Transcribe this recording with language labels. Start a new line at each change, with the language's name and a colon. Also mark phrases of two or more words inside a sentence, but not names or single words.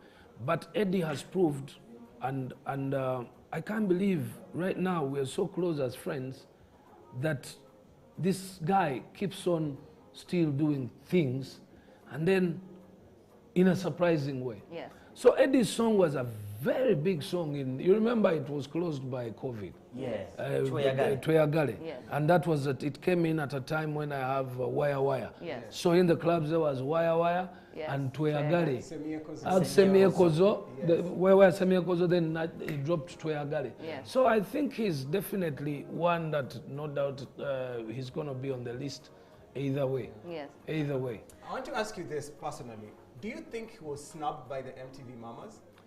English: But Eddie has proved, and I can't believe right now we're so close as friends that this guy keeps on still doing things, and then in a surprising way. Yes. So Eddie's song was a very big song. You remember it was closed by COVID. Yes. Tweagale. Yes. And that was it came in at a time when I have Wire. Yes. So in the clubs there was Wire Yes. and Tweagale. Semiekozo. Semiekozo. Where Semiekozo, then he dropped Tweagale. Yes. So I think he's definitely one that no doubt he's going to be on the list either way. Yes. Either way. I want to ask you this personally. Do you think he was snubbed by the MTV mamas?